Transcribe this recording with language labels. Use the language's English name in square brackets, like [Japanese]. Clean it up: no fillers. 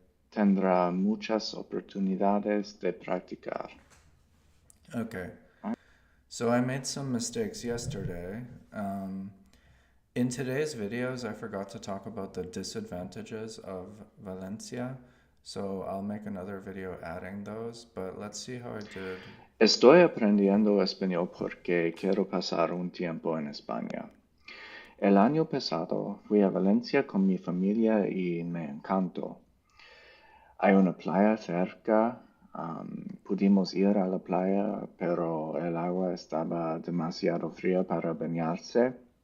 [Spanish] Tendrá muchas oportunidades de practicar. [English] Okay. So I made some mistakes yesterday. In today's videos, I forgot to talk about the disadvantages of Valencia. So I'll make another video adding those, but let's see how I did. [Spanish] Estoy aprendiendo español porque quiero pasar un tiempo en España. El año pasado fui a Valencia con mi familia y me encantó. Hay una playa cerca, pudimos ir a la playa, pero el agua estaba demasiado fría para bañarse.